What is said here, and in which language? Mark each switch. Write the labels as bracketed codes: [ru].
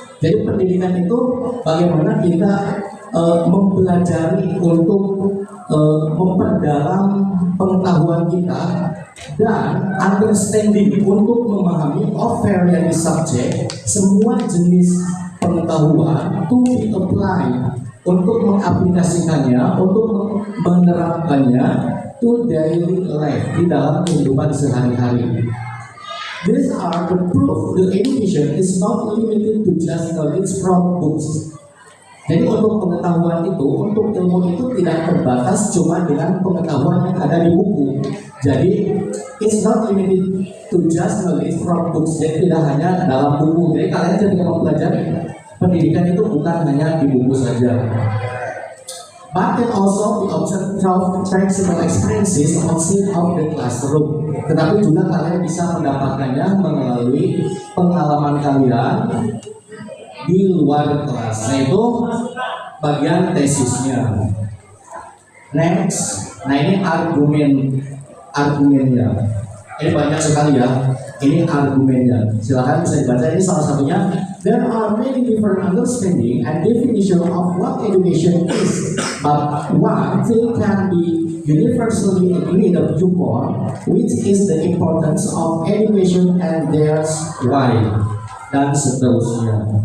[id] Jadi pendidikan itu bagaimana kita mempelajari untuk memperdalam pengetahuan kita dan [en] understanding [id] untuk memahami [en] of variety subject, [id] semua jenis pengetahuan [en] to be applied, [id] untuk mengaplikasikannya, untuk menerapkannya [en] to daily life, [id] di dalam kehidupan sehari-hari. [en] These are the proof the education is not limited to just knowledge from books. [id] Jadi untuk pengetahuan itu, untuk ilmu itu tidak terbatas cuma dengan pengetahuan yang ada di buku. Jadi [en] it's not limited to just knowledge from books. [id] Jadi tidak hanya dalam buku. Jadi kalian ketika mempelajari pendidikan itu bukan hanya di buku saja. [en] But can also be observed through practical experiences outside of the classroom. [id] Tetapi juga kalian bisa mendapatkannya melalui pengalaman kalian di luar kelas. Nah itu bagian tesisnya. Next, nah ini argumennya. Ini banyak sekali ya. Ini argumennya. Silahkan bisa dibaca. Ini salah satunya. [en] There are many different understanding and definition of what education is, but one thing can be universally agreed upon, which is the importance of education and there's why, [id] dan seterusnya.